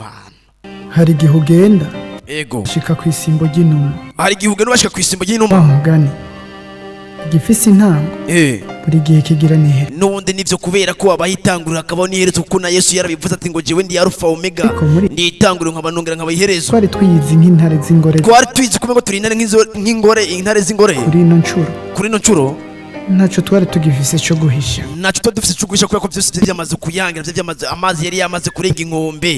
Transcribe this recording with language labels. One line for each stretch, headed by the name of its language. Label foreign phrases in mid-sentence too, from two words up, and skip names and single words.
Rundi: hari igihe ugenda ego shika ku isimbo ry'inuma hari igihe ugenda bashika ku isimbo ry'inuma mugani gifise intango buri gihe kigira nihere nubundi nivyo kubera ko abayitangurira akabona iherezo kuko na Yesu yarabivuze ati ngo jewe ndi Alpha Omega nditangurira nkabanongera nkabayiherezo twari twiyizi nk'intare z'ingore twari twiyizi kumwe ngo turi nk'ingore intare z'ingore kuri no ncuro ntacyo twari tugifise cyo guhisha ntacyo dufise cyo guhisha kubera ko byose byamaze kuyangira byamaze amazi yari yamaze kurenga inkombe